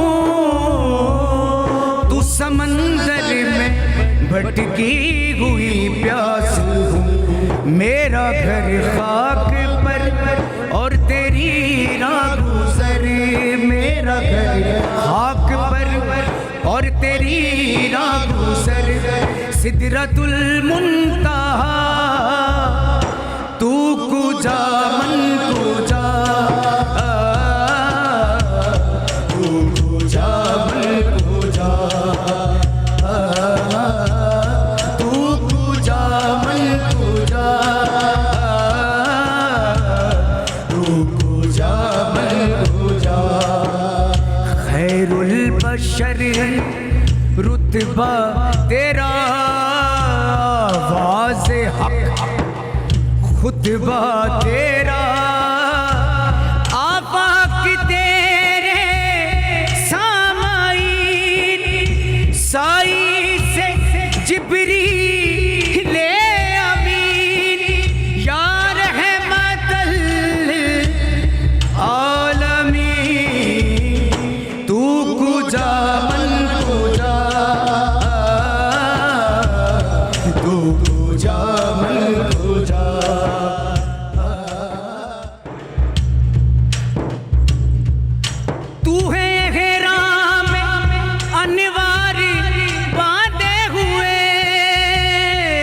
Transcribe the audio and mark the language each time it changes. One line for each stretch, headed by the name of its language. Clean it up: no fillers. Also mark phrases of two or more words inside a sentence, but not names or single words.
Urdu: تو سمندر میں بھٹکی ہوئی پیاس ہوں، میرا گھر خاک پر اور تیری راہ گزر، میرا گھر خاک پر اور تیری راہ گزر،
Arabic: سدرۃ المنتہا
Persian: تو کجا من کجا، تو کجا من کجا، تو کجا من کجا، تو کجا من کجا،
Arabic: خیر البشر
Urdu: رتبہ تیرا، آواز حق خطبہ تیرا، آفاق تیرے سامعین، سائی سے جبریل امین،
Arabic: یا رحمت
Urdu: العالمین،
Persian: تو کجا من کجا، تو کجا من کجا،
Urdu: تو ہے احرام انوار باندھے ہوئے،